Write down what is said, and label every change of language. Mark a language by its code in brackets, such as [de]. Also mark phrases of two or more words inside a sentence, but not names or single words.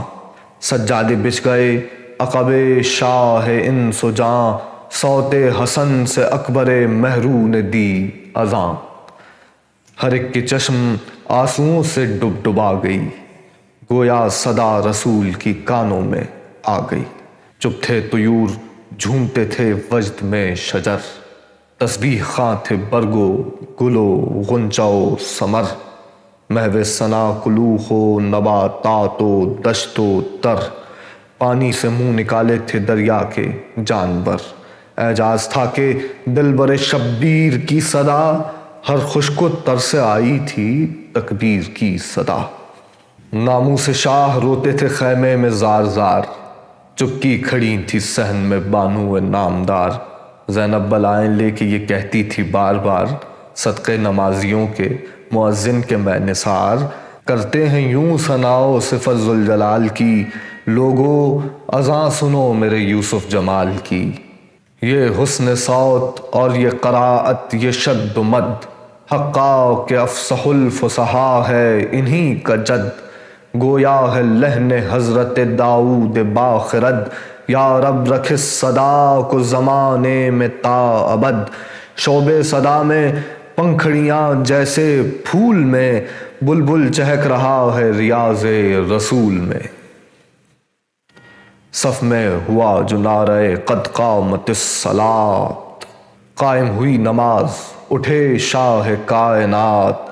[ur] سجادے بچھ گئے عقب شاہ انس و جاں، صوت حسن سے اکبر مہرو نے دی اذاں۔ ہر ایک کے چشم آنسوؤں سے ڈب ڈبا گئی، گویا صدا رسول کی کانوں میں آ گئی۔ چپ تھے طیور جھومتے تھے وجد میں شجر، تسبیح خواں تھے برگو گلو غنچہ و ثمر۔ محو ثنا کلوخ و نباتات و دشت و تر، پانی سے منہ نکالے تھے دریا کے جانور۔ اعجاز تھا کہ دلبر شبیر کی صدا، ہر خشک و تر سے آئی تھی تکبیر کی صدا۔ ناموس شاہ روتے تھے خیمے میں زار زار، چپکی کھڑی تھی صحن میں بانو نامدار۔ زینب بلائیں لے کے یہ کہتی تھی بار بار، صدقے نمازیوں کے مؤذن کے میں نثار۔ کرتے ہیں یوں ثناء صفت ذوالجلال کی، لوگو اذاں سنو میرے یوسف جمال کی۔ یہ حسن صوت اور یہ قرائت یہ شد و مد، حقا کہ [ar] افصح الفصحاء [ur] ہے انہی کا جد۔ گویا ہے لحن حضرت داؤد باخرد، یا رب رکھ اس صدا کو زمانے میں تا ابد۔ شعب صدا میں پنکھڑیاں جیسے پھول میں، بلبل چہک رہا ہے ریاض رسول میں۔ صف میں ہوا جو نعرہ [ar] قد قامت الصلاۃ، [ur] قائم ہوئی نماز اٹھے شاہ کائنات۔